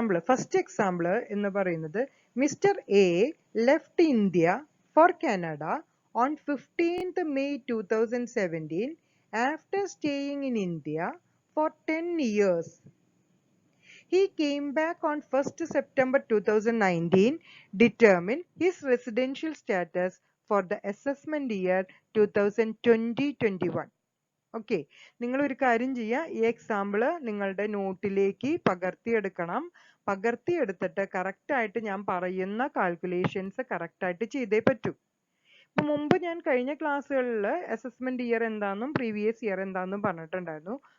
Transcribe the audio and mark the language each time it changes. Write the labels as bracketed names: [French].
[Malayalam] First example എന്ന് പറയുന്നത് [English] Mister A left India for Canada on 15th May 2017 after staying in India for 10 years. He came back on 1st September 2019, determine his residential status for the assessment year 2020-21. [Malayalam] Okay, നിങ്ങൾ ഒരു കാര്യം ചെയ്യുക, ഈ example നിങ്ങളുടെ നോട്ടിലേക്ക് പകർത്തിയെടുക്കണം. പകർത്തിയെടുത്തിട്ട് കറക്റ്റായിട്ട് ഞാൻ പറയുന്ന calculations കറക്റ്റായിട്ട് ചെയ്തേ പറ്റൂ. ഇപ്പൊ മുമ്പ് ഞാൻ കഴിഞ്ഞ ക്ലാസ്സുകളിൽ അസസ്മെന്റ് ഇയർ എന്താണെന്നും പ്രീവിയസ് ഇയർ എന്താണെന്നും പറഞ്ഞിട്ടുണ്ടായിരുന്നു.